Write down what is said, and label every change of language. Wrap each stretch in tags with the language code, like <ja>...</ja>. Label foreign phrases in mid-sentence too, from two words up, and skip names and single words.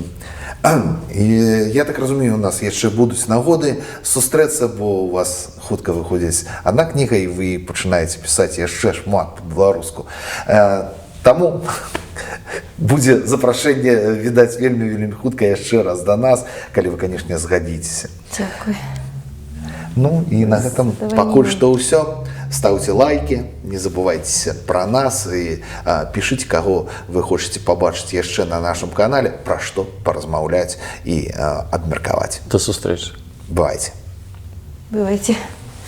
<be>І я так разумею, у нас яшчэ будуць нагоды сустрэцца, бо у вас хутка выходзіць адна кніга, і вы пачынаеце пісаць яшчэ шмат па-беларуску. Таму будзе запрашэнне, відаць, вельмі хутка яшчэ раз да нас, калі вы, канешне, згадзіцеся. Дзякуй. Ну і на гэтым пакуль што ўсё.</be> <ru>Ставьте лайки, не забывайте про нас и пишите, кого вы</ru> <uk>хочете побачить</uk> <ru>еще на нашем канале, про что поразмаўлять и обмерковать.</ru> <be>До сустрэчы. Бывайте. Бывайте.</be>